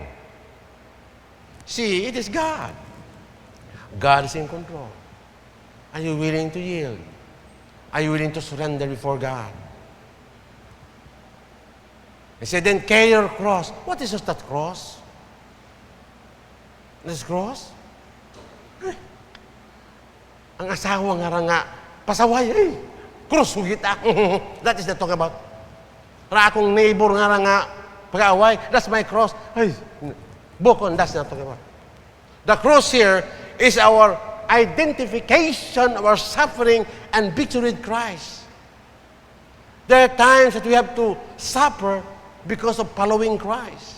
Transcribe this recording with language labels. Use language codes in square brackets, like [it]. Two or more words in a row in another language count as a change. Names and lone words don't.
[en] See, it is God. God is in control. Are you willing to yield? Are you willing to surrender before God? He said, then carry your cross. What is that cross? This cross? [hil] Ang asawa nga pasaway, cross kita. [en] That is the talk about. [hil] Ra akong neighbor nga pag-away, [en] that's my cross. [hil] Ay, bukon, [en] that's not talking about. The cross here is our identification of our suffering and victory with Christ. There are times that we have to suffer because of following Christ.